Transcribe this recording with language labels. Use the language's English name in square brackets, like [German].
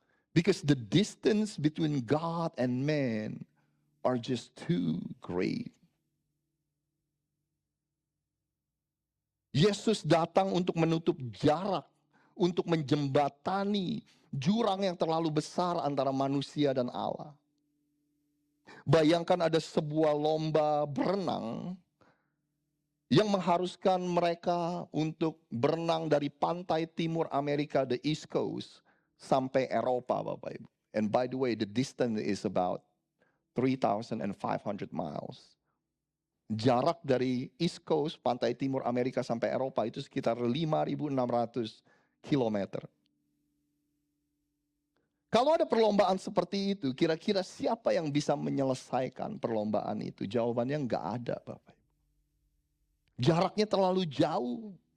[English] Because the distance between God and man are just too great. [Indonesian] Yesus datang untuk menutup jarak, untuk menjembatani jurang yang terlalu besar antara manusia dan Allah. Bayangkan ada sebuah lomba berenang yang mengharuskan mereka untuk berenang dari pantai timur Amerika, the East Coast, sampai Eropa, Bapak Ibu. [English] And by the way, the distance is about 3,500 miles. [Indonesian] Jarak dari East Coast, pantai timur Amerika sampai Eropa itu sekitar 5.600 kilometer. Kalau ada perlombaan seperti itu, kira-kira siapa yang bisa menyelesaikan perlombaan itu? Jawabannya nggak ada, Bapak. Jaraknya terlalu jauh.